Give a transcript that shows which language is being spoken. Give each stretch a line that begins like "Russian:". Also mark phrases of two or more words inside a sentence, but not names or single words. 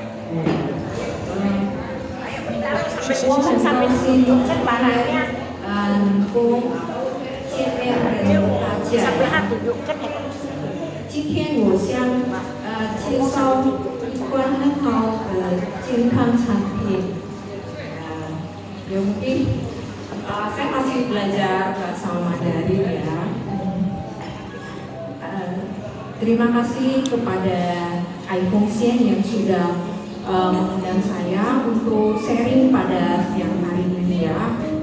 Chinese: 我很高兴能够见面跟大家。今天我想介绍一款很好的健康产品。
Indonesian: Ya mungkin saya masih belajar bahasa Mandarin ya. Terima kasih kepada iPhone Sien yang sudah mengundang saya untuk sharing pada siang hari ini ya.